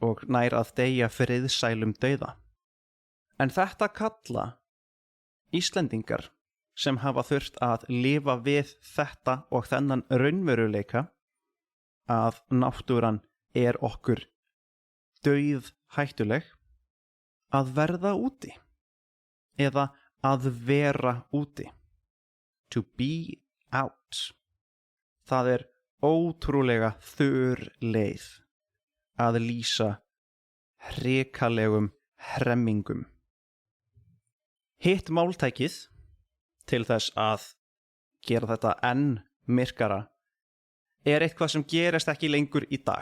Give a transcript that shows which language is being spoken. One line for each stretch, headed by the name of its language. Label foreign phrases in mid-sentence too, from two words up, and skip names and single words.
Icelandic: og nær að deyja friðsælum dauða. En þetta kalla Íslendingar sem hafa þurft að lifa við þetta og þennan raunveruleika að náttúran okkur dauð hættuleg að verða úti eða að vera úti.
English: To be out.
Icelandic: Það ótrúlega þurr leið að lýsa hrikalegum hremmingum. Hitt máltækið til þess að gera þetta enn myrkara eitthvað sem gerist ekki lengur í dag.